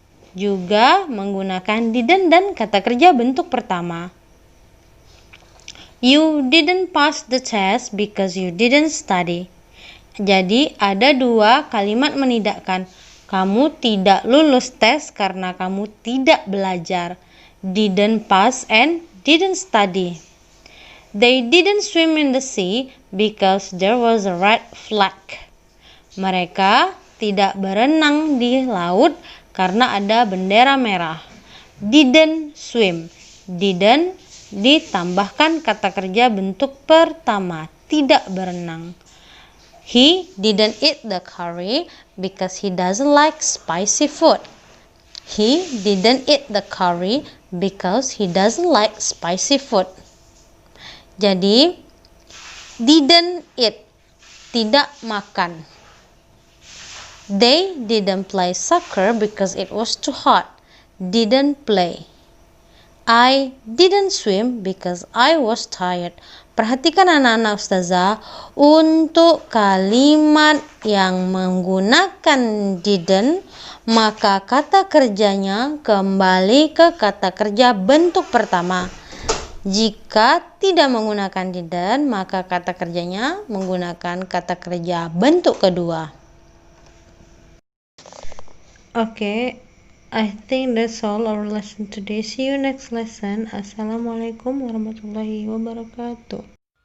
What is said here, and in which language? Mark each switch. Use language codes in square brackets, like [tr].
[id] Juga menggunakan didn't dan kata kerja bentuk pertama. [en] You didn't pass the test because you didn't study. [id] Jadi ada dua kalimat menidakkan. Kamu tidak lulus tes karena kamu tidak belajar. [en] Didn't pass and didn't study. They didn't swim in the sea because there was a red flag. [id] Mereka tidak berenang di laut karena ada bendera merah. Didn't swim. Didn't ditambahkan kata kerja bentuk pertama, tidak berenang. [en] He didn't eat the curry because he doesn't like spicy food. He didn't eat the curry because he doesn't like spicy food. [id] Jadi, didn't eat, tidak makan. [en] They didn't play soccer because it was too hot. Didn't play. I didn't swim because I was tired. [id] Perhatikan anak-anak ustazah, untuk kalimat yang menggunakan didn't, maka kata kerjanya kembali ke kata kerja bentuk pertama. Jika tidak menggunakan didn't, maka kata kerjanya menggunakan kata kerja bentuk kedua. [en] Okay, I think that's all our lesson today. See you next lesson. Assalamualaikum warahmatullahi wabarakatuh.